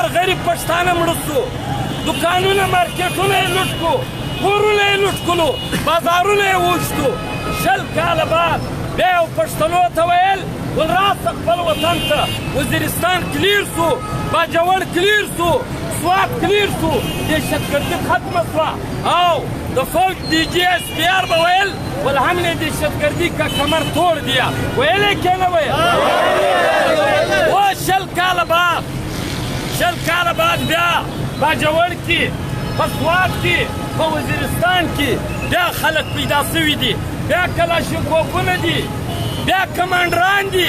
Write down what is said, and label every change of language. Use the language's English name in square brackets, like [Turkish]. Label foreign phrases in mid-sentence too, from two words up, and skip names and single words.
[Pashto] غریب پښتانه مړه سو دوکانونه مارکیټونه یې لوټ کړو کورونه یې لوټ کړو بازارونه یې وویشتو 20 کاله بعد بیا یو پښتنو ته ویل ول راسه خپل وطن ته وزیرستان کلیر سو باجوړ کلیر سو سوات کلیر سو دهشتګردي ختمه سوه او د فوج डी जी एस पी आर به ویل ول [Urdu] ہم نے دہشت گردی کا کمر توڑ دیا [Pashto] ویلې که نه ویل و 20 کاله بعد بیا باجوړ کې په سوات کې په وزیرستان کې بیا خلک پیدا سوي دي بیا کلاشینکوفونه دي بیا کمانډران دي